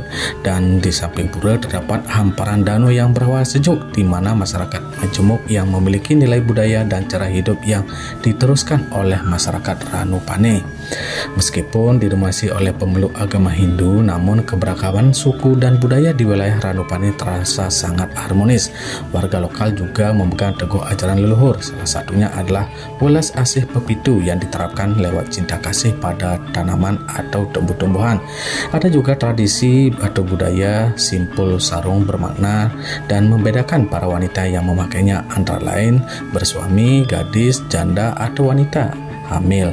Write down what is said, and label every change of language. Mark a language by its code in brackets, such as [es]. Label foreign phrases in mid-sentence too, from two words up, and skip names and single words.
[id] Dan di samping pura terdapat hamparan danau yang berhawa sejuk, di mana masyarakat majemuk yang memiliki nilai budaya dan cara hidup yang diteruskan oleh masyarakat Ranupane. Meskipun didominasi oleh pemeluk agama Hindu, namun keberagaman suku dan budaya di wilayah Ranupane terasa sangat harmonis. Warga lokal juga memegang teguh ajaran leluhur. Salah satunya adalah [jv] welas asih pepitu [id] yang diterapkan lewat cinta kasih pada tanaman atau tumbuh-tumbuhan. Ada juga tradisi atau budaya simpul sarung bermakna dan membedakan para wanita yang memakainya, antara lain bersuami, gadis, janda atau wanita hamil.